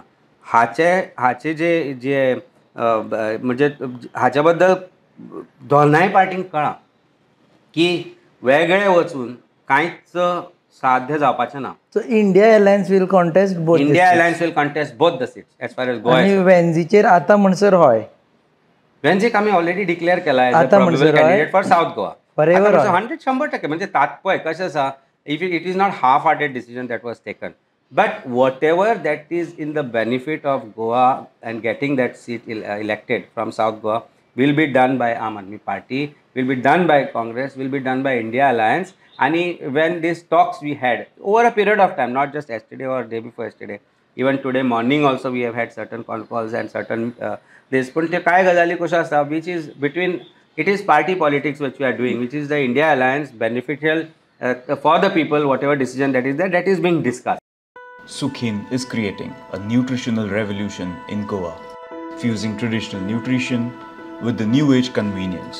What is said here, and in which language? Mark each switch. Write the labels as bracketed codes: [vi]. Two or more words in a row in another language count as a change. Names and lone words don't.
[kok] हाचे जे म्हणजे हाचे बद्दल दोनाय पार्टींक कळ्ळां की वेगळे वचून कांयच साध्य जावपाचें ना. [en] So India Alliance will contest both. India Alliance will contest both the seats as far as Goa. [kok] आनी वेन्झीचेर आतां म्हणसर हय. वेन्झीक आमी [en] already declare केला as a probable candidate for South Goa. [kok] 100% म्हणजे पळय कशें आसा, [en] if it is not half hearted decision that was taken, but whatever that is in the benefit of Goa and getting that seat elected from South Goa will be done by Aam Aadmi Party, will be done by Congress, will be done by India Alliance. And when these talks we had over a period of time, not just yesterday or day before yesterday, even today morning also we have had certain con calls and certain this. [kok] But काय गजाली कशा आसा, [en] which is between, it is party politics which we are doing, which is the India Alliance beneficial for the people, whatever decision that is there, that is being discussed. Sukhin is creating a nutritional revolution in Goa, fusing traditional nutrition with the new age convenience.